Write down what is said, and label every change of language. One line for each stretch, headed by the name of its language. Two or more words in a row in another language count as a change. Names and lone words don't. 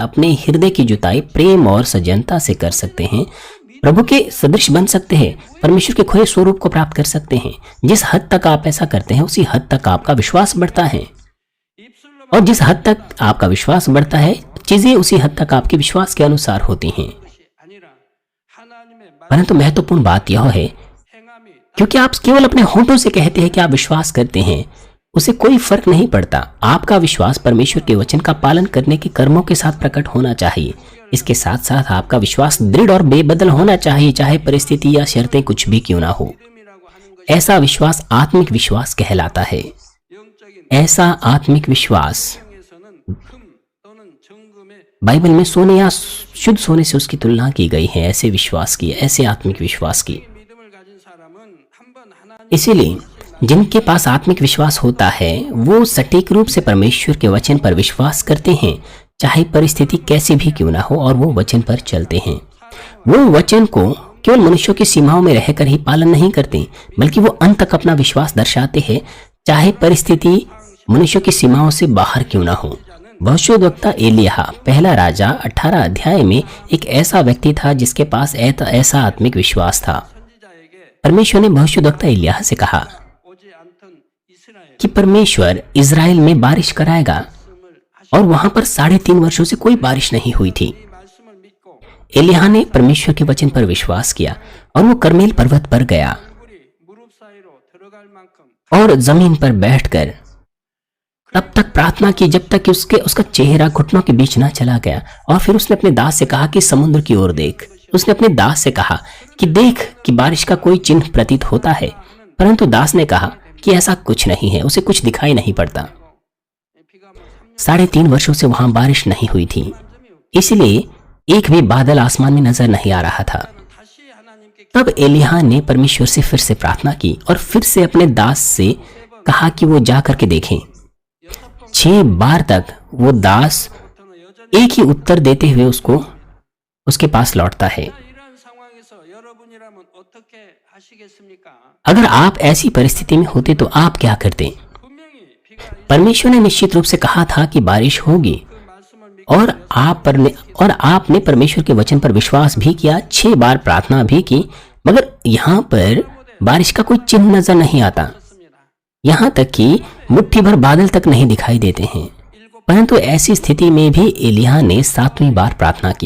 Hindi: अपने हृदय की जुताई प्रेम और सज्जनता से कर सकते हैं, प्रभु के सदृश बन सकते हैं, परमेश्वर के खोए स्वरूप को प्राप्त कर सकते हैं। जिस हद तक आप ऐसा करते हैं उसी हद तक आपका विश्वास बढ़ता है,
Korean: 입술로
Hindi: और जिस हद तक आपका विश्वास बढ़ता है चीजें उसी हद तक आपके विश्वास के अनुसार होती हैं।
Korean: 것이 아니라 하나님의 말
Hindi: परंतु महत्वपूर्ण बात यह है,
Korean: 행함이
Hindi: क्योंकि आप केवल अपने होठों से कहते हैं कि आप विश्वास करते हैं, उसे कोई फर्क नहीं पड़ता। आपका विश्वास परमेश्वर के वचन का पालन करने के कर्मों के साथ प्रकट होना चाहिए। इसके साथ साथ आपका विश्वास दृढ़ और बेबदल होना चाहिए, चाहे परिस्थिति या शर्तें कुछ भी क्यों ना हो।
Korean: 믿음이라고 하는 것이
Hindi: ऐसा विश्वास आत्मिक विश्वास कहलाता है।
Korean: 영적인
Hindi: ऐसा आत्मिक विश्वास
Korean: 성경에서는 금 또는 정금의
Hindi: बाइबल में सोने या शुद्ध सोने से उसकी तुलना की गई है। ऐसे विश्वास की, ऐसे आत्मिक विश्वास की।
Korean: 믿음을 가진 사람은 한번 하나님
Hindi: इसीलिए जिनके पास आत्मिक विश्वास होता है वो सटीक रूप से परमेश्वर के वचन पर विश्वास करते हैं, चाहे परिस्थिति कैसी भी क्यों ना हो, और वो वचन पर चलते हैं। वो वचन को केवल मनुष्यों की सीमाओं में रहकर ही पालन नहीं करते, बल्कि वो अंत तक अपना विश्वास दर्शाते हैं, चाहे परिस्थिति मनुष्यों की सीमाओं से बाहर क्यों ना हो। भविष्यद्वक्ता एलिय्याह पहला राजा 18 अध्याय में एक ऐसा व्यक्ति था जिसके पास ऐसा आत्मिक विश्वास था।
Korean: 선지자에게
Hindi: परमेश्वर ने भविष्यद्वक्ता एलिय्याह से कहा
Korean: 오지 않던 이스라엘
Hindi: कि परमेश्वर इज़राइल में बारिश कराएगा,
Korean: 말씀을
Hindi: और वहां पर 3.5 वर्षों से कोई बारिश नहीं हुई थी।
Korean: 이 말씀을 믿고
Hindi: एलिय्याह ने परमेश्वर के वचन पर विश्वास किया और वो कर्मेल पर्वत पर गया
Korean: 얼굴이 무릎 사이로 들어갈 만큼
Hindi: और जमीन पर बैठकर तब तक प्रार्थना की जब तक कि उसका चेहरा घुटनों के बीच ना चला गया। और फिर उसने अपने दास से कहा कि समुद्र की ओर देख। उसने अपने दास से कहा कि देख कि बारिश का कोई चिन्ह प्रतीत होता है, परंतु दास ने कहा कि ऐसा कुछ नहीं है, उसे कुछ दिखाई नहीं पड़ता।
Korean: 비가 뭐
Hindi: 3.5 वर्षों से वहां बारिश नहीं हुई थी, इसलिए एक भी बादल आसमान में नजर नहीं आ रहा था।
Korean: 다시 하나님께
Hindi: तब एलिय्याह ने परमेश्वर से फिर से प्रार्थना की और फिर से अपने दास से कहा कि वो जा करके देखें। 6 बार तक वो दास
Korean: 저는 여전히
Hindi: एक ही उत्तर देते हुए उसके पास लौटता है।
Korean: 이러한 상황에서 여러분이라면 어떻게 하시겠습니까?
Hindi: अगर आप ऐसी परिस्थिति में होते तो आप क्या करते?
Korean: 분명히 비가
Hindi: परमेश्वर ने निश्चित रूप से कहा था कि बारिश होगी,
Korean: 그 말씀을 믿고
Hindi: और आपने परमेश्वर के वचन पर विश्वास भी किया, 6 बार प्रार्थना भी की, मगर यहाँ पर बारिश का कोई चिन्ह नजर नहीं आता।
Korean: 있습니다.
Hindi: यहाँ तक कि मुट्ठी भर बादल तक नहीं दिखाई देते हैं। परंतु ऐसी स्थिति में भी एलिय्याह ने 7वीं बार प्रार्थना की।